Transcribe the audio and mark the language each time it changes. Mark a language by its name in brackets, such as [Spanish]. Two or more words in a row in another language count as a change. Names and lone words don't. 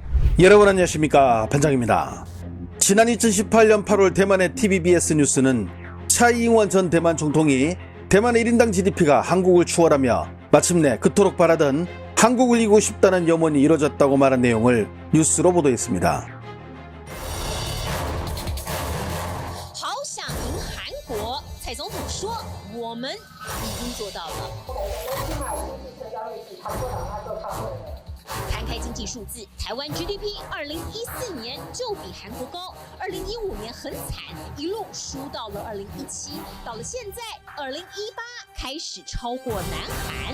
[Korean] 여러분 안녕하십니까, 반장입니다. 지난 2018년 8월 대만의 TVBS 뉴스는 차이잉원 전 대만 총통이 대만의 1인당 GDP가 한국을 추월하며 마침내 그토록 바라던 한국을 이기고 싶다는 염원이 이뤄졌다고 말한 내용을 뉴스로 보도했습니다. [Chinese] 好想赢韩国，蔡总统说，我们已经做到了。摊开经济数字，台湾 GDP 2014年就比韩国高，2015年很惨，一路输到了2017，到了现在2018开始超过南韩。